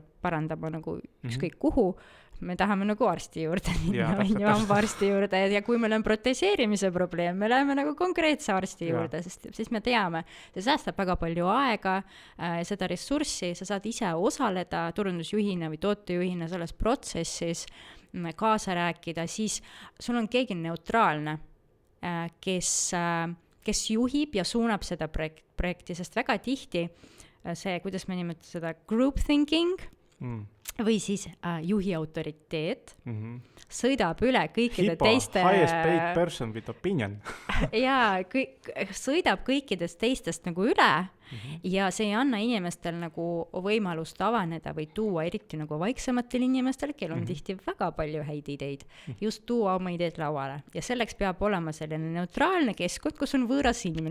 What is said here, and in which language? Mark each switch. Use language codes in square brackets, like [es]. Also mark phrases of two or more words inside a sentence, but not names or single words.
[et] parandama nagu ükskõik kuhu, me tahame nagu arsti juurde minna, hambaarsti juurde ja kui meil on proteseerimise probleem, me läheme nagu konkreetse arsti juurde, sest siis me teame, see säästab väga palju aega, seda ressurssi, sa saad ise osaleda turundusjuhina või tootejuhina selles protsessis, kaasa rääkida, siis sul on keegi neutraalne, kes juhib ja suunab seda projekti, sest väga tihti see, kuidas me nimetame seda [en] group thinking [et] või siis juhi autoriteet sõidab üle kõikide teiste... [en] highest paid person with opinion. [et] Jaa, sõidab kõikidest teistest nagu üle ja see ei anna inimestel nagu võimalust avaneda või tuua, eriti nagu vaiksematel inimestel, kel on tihti väga palju häid ideid, just tuua oma ideed lauale. Ja selleks peab olema selline neutraalne keskkond, kus on võõras inimene.